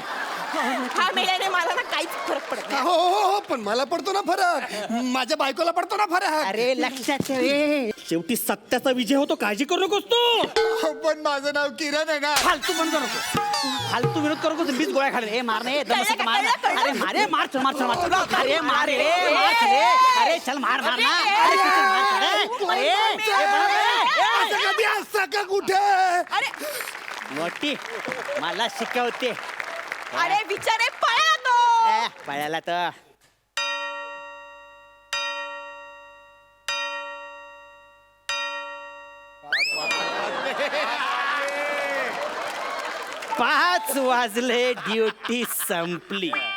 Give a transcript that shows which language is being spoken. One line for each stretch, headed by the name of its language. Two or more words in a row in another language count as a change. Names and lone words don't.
Marathi: हा मेल्याने मला ना काहीच फरक पडत नाही. हो हो हो, पण मला पडतो ना फरक, माझ्या बायकोला पडतो ना फरक. अरे लक्षात ठेव, शेवटी सत्याचा विजय होतो, काळजी करू नकोस तू. पण माझं नाव किरण आहे ना. फालतू बंद करू नकोस, फालतू विरोध करू नकोस. मीच गोळ्या खाली. ए मार नाही, कळलं, मार. कळलं. अरे मारे, मार चल, मार चल, मार चल. अरे मार रे, मार चल रे. अरे चल, मार मार ना. अरे किती मार चल रे. असं कधी असतं का कुठे? अरे मोठी मला शिकवते. अरे विचारे पळा तो. पळायला तर पाच वाजले, ड्युटी संपली.